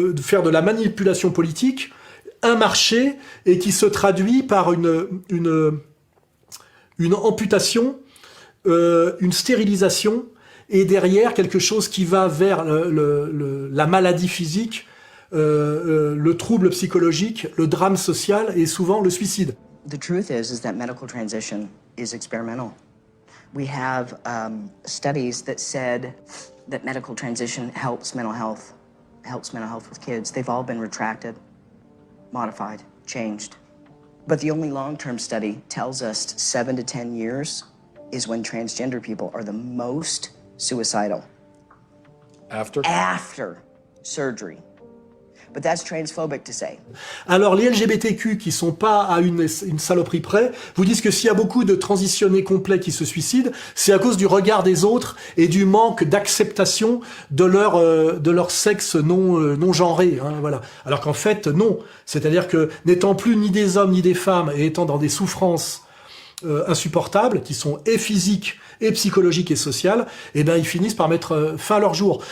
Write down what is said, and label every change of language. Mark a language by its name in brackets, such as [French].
[French] faire de la manipulation politique un marché, et qui se traduit par une amputation, une stérilisation, et derrière quelque chose qui va vers la maladie physique, le trouble psychologique, le drame social et souvent le suicide. [English] The truth is that medical transition is experimental. We have studies that said that medical transition helps mental health with kids. They've all been retracted, modified, changed. But the only long-term study tells us 7 to 10 years is when transgender people are the most suicidal. After surgery. But that's transphobic to say. [French] Alors les LGBTQ qui sont pas à une saloperie près vous disent que s'il y a beaucoup de transitionnés complets qui se suicident, c'est à cause du regard des autres et du manque d'acceptation de leur sexe non genré, hein, voilà. Alors qu'en fait non, c'est-à-dire que n'étant plus ni des hommes ni des femmes et étant dans des souffrances insupportables qui sont et physiques et psychologiques et sociales, eh ben ils finissent par mettre fin à leur jour.